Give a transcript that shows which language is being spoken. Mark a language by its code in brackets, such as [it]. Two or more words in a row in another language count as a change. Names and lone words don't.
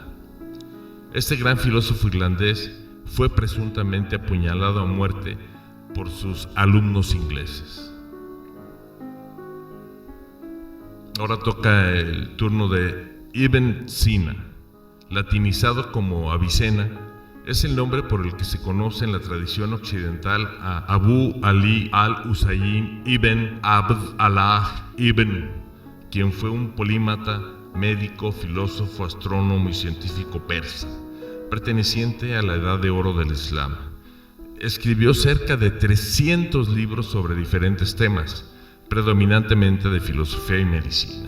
[es] Este gran filósofo irlandés fue presuntamente apuñalado a muerte por sus alumnos ingleses. Ahora toca el turno de Ibn Sina, latinizado como Avicena. Es el nombre por el que se conoce en la tradición occidental a Abu Ali al-Husayn ibn Abd Allah ibn, quien fue un polímata, médico, filósofo, astrónomo y científico persa, perteneciente a la Edad de Oro del Islam. Escribió cerca de 300 libros sobre diferentes temas, predominantemente de filosofía y medicina.